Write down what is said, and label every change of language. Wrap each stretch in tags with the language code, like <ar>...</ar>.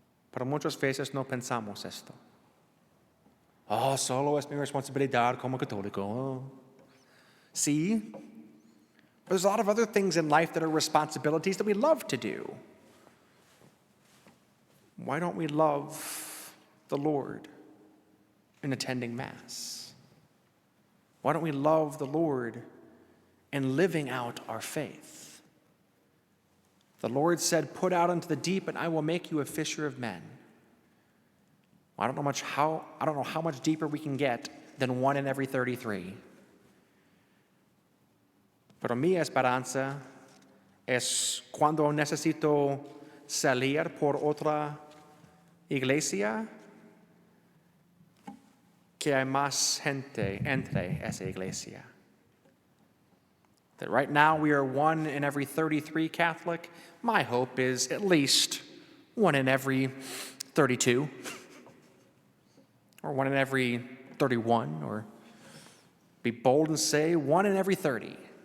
<es>Pero muchas veces no pensamos esto. Solo es mi responsabilidad como católico. Sí,</es> <en>but there's a lot of other things in life that are responsibilities that we love to do. Why don't we love the Lord in attending Mass? Why don't we love the Lord in living out our faith? The Lord said, "Put out into the deep, and I will make you a fisher of men." I don't know how much deeper we can get than 1 in every 33.</en> <es>Pero mi esperanza es cuando necesito salir por otra iglesia, que hay más gente entre esa iglesia.</es> <en>That right now we are 1 in every 33 Catholic. My hope is at least 1 in every 32. Or 1 in every 31. Or be bold and say 1 in every 30.</en>